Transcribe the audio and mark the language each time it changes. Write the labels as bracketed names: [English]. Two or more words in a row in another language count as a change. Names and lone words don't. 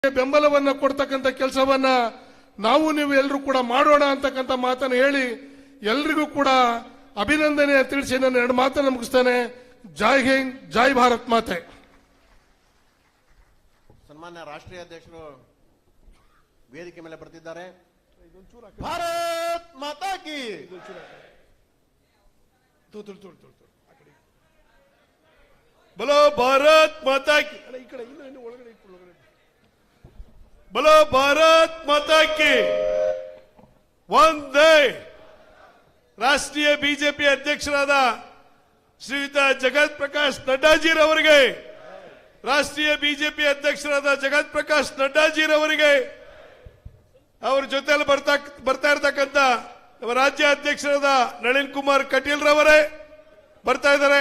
[Kannada] ಬೆಂಬಲವನ್ನ ಕೊಡ್ತಕ್ಕಂಥ ಕೆಲಸವನ್ನ ನಾವು ನೀವು ಎಲ್ಲರೂ ಕೂಡ ಮಾಡೋಣ ಅಂತಕ್ಕಂಥ ಮಾತನ್ನು ಹೇಳಿ ಎಲ್ರಿಗೂ ಕೂಡ ಅಭಿನಂದನೆ ತಿಳಿಸಿ ನಾನು ಎರಡು ಮಾತನ್ನು ಮುಗಿಸ್ತೇನೆ. ಜೈ ಹಿಂದ್, ಜೈ ಭಾರತ್ ಮಾತೆ. ಸನ್ಮಾನ್ಯ ರಾಷ್ಟ್ರೀಯ ಅಧ್ಯಕ್ಷರು ವೇದಿಕೆ ಮೇಲೆ ಬರ್ತಿದ್ದಾರೆ. [Hindi] भारत माता की बोलो भारत माता की, बोलो भारत माता की ವಂದೇ. [Kannada] ರಾಷ್ಟ್ರೀಯ ಬಿಜೆಪಿ ಅಧ್ಯಕ್ಷರಾದ ಶ್ರೀಯುತ ಜಗತ್ ಪ್ರಕಾಶ್ ನಡ್ಡಾಜಿರವರಿಗೆ, ರಾಷ್ಟ್ರೀಯ ಬಿಜೆಪಿ ಅಧ್ಯಕ್ಷರಾದ ಜಗತ್ ಪ್ರಕಾಶ್ ನಡ್ಡಾಜಿರವರಿಗೆ, ಅವರ ಜೊತೆಯಲ್ಲಿ ಬರ್ತಾ ಇರತಕ್ಕಂತ ನಮ್ಮ ರಾಜ್ಯ ಅಧ್ಯಕ್ಷರಾದ ನಳಿನ್ ಕುಮಾರ್ ಕಟೀಲ್ ರವರೇ ಬರ್ತಾ ಇದ್ದಾರೆ.